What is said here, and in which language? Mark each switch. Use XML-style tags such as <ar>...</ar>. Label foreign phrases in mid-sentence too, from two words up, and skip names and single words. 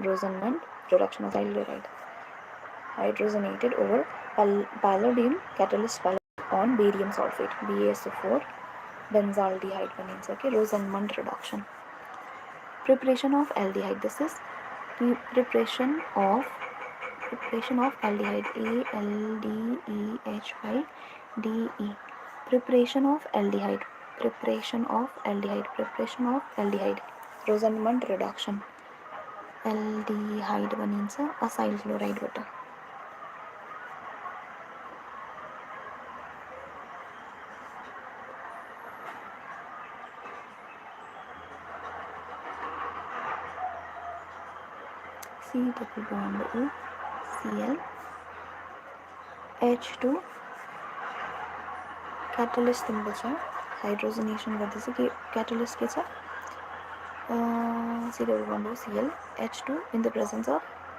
<en>Rosenmund reduction of acyl chloride. Hydrogenated over palladium, catalyst palladium on barium sulfate, BaSO4 benzaldehyde bananes. Okay, Rosenmund reduction. Preparation of aldehyde. This is preparation of aldehyde. ALDEHYDE. Preparation of aldehyde. Rosenmund reduction.</en> <ne>aldehyde बनिन्छ</ne> <en>acyl chloride</en> <ne>बाट.</ne> <en>C double bond O Cl H2 catalyst symbol</en> <ne>छ हाइड्रोजनेसन गर्दैछ के catalyst के छ</ne> <en>C double bond O Cl H2 in the presence of</en>